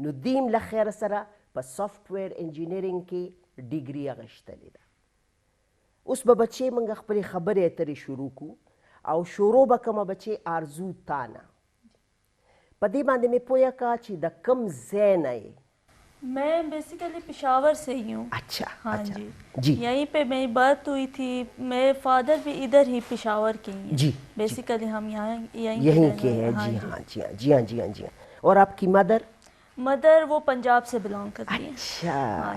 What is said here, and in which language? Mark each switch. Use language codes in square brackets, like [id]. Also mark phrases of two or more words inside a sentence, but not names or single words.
[ps] نو دیم له خیره سره په [en] software engineering [ps] کې ډګري اخیستلې ده. اوس به بچې موږ خپلې خبرې اترې شروع کړو او شروع به کومه بچې آرزو تا نه. په دې باندې مې پوهه کړه چې د کوم ځای نه یې؟ [ur] میں بیسیکلی پشاور سے ہی ہوں. اچھا. ہاں جی. یہیں پہ میری برتھ ہوئی تھی. میرے فادر بھی ادھر ہی پشاور کے ہیں. جی. بیسیکلی ہم یہیں کے ہیں. جی ہاں. اور آپ کی مدر وہ پنجاب سے بلانگ کرتی ہیں.